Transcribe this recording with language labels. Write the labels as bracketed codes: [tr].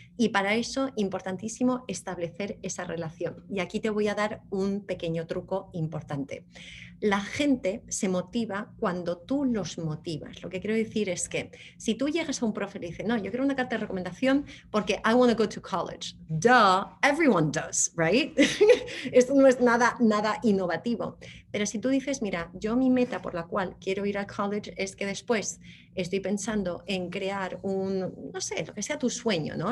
[es] Y para eso, importantísimo establecer esa relación. Y aquí te voy a dar un pequeño truco importante. La gente se motiva cuando tú los motivas. Lo que quiero decir es que si tú llegas a un profe y le dices, no, yo quiero una carta de recomendación porque [en] I want to go to college. Duh, everyone does, right? [es] Esto no es nada innovativo. Pero si tú dices, mira, yo mi meta por la cual quiero ir al college es que después estoy pensando en crear no sé, lo que sea tu sueño, ¿no?